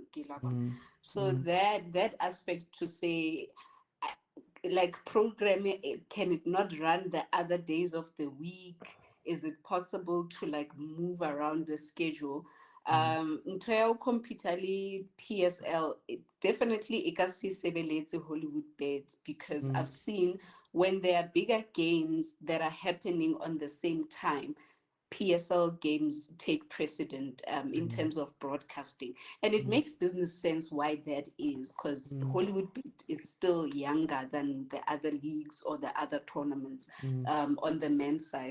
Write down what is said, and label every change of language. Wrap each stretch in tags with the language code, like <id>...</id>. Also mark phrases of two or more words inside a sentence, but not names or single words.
<en>So that aspect to say, like programming, can it not run the other days of the week? Is it possible to like move around the schedule? Ntho computerly PSL, it definitely</en> <st>e ka se sebeletse</st> <en>Hollywood Bets because I've seen when there are bigger games that are happening on the same time, PSL games take precedent in terms of broadcasting. And it makes business sense why that is, because Hollywood Bet is still younger than the other leagues or the other tournaments on the men's side.</en>